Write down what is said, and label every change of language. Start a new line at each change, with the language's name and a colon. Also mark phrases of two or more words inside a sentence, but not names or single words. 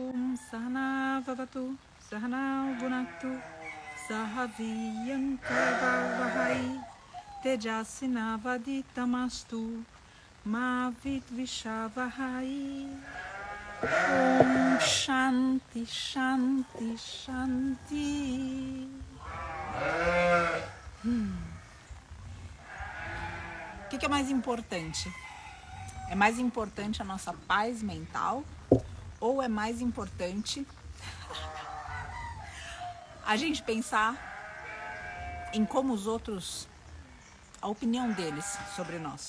Sanskrit: Sahana Vavatu Sahana Gunaktu Sahaviyan Karvavahai Tejasinavaditamastu Mavit Vishavahai. Om Shanti Shanti Shanti.
Portuguese: O que é mais importante? É mais importante a nossa paz mental ou é mais importante a gente pensar em como os outros, a opinião deles sobre nós?